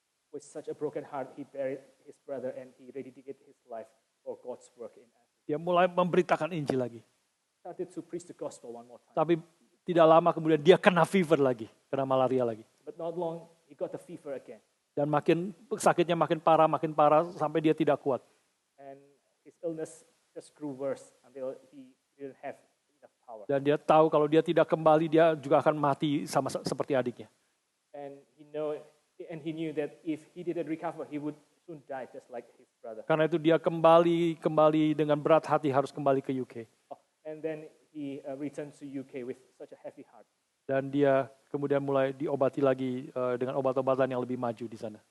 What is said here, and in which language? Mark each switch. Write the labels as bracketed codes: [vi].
[en] With such a broken heart, he buried his brother and he rededicated his life for God's work in Africa. [id] Dia mulai memberitakan Injil lagi. [en] Started to preach the gospel one more time. [id] Tapi tidak lama kemudian dia kena fever lagi, kena malaria lagi. [en] But not long, he got the fever again. [id] Dan sakitnya makin parah sampai dia tidak kuat. [en] And his illness just grew worse until he didn't have enough power. [id] Dan dia tahu kalau dia tidak kembali dia juga akan mati sama seperti adiknya. [en] And he knew that if he didn't recover, he would soon die just like his brother. [id] Karena itu dia kembali dengan berat hati harus kembali ke UK. [en] And then he returned to UK with such a heavy heart. [id] Dan dia kemudian mulai diobati lagi dengan obat-obatan yang lebih maju di sana.